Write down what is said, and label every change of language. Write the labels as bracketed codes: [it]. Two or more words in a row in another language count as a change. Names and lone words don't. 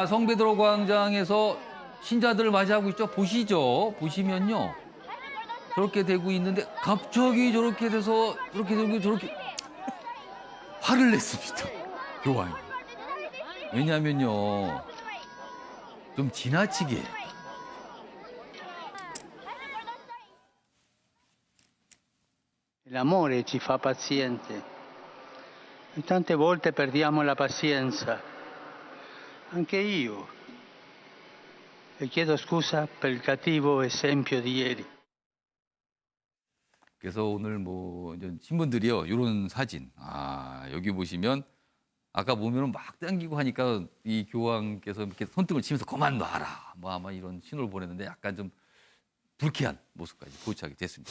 [ko] 성베드로 광장에서 신자들을 맞이하고 있죠. 보시죠. 보시면요. 저렇게 되고 있는데 갑자기 저렇게 돼서 저렇게 되고 저렇게 화를 냈습니다. 교황이. 왜냐면요. 좀 지나치게. [it] L'amore ci fa paziente. Tante volte perdiamo la pazienza. Anche io. E chiedo scusa per il cattivo esempio di ieri. [ko] 그래서 오늘 이제 신분들이요, 이런 사진. 여기 보시면 아까 보면은 막 당기고 하니까 이 교황께서 이렇게 손등을 치면서 그만 놔라. 아마 이런 신호를 보냈는데 약간 좀 불쾌한 모습까지 포착이 됐습니다.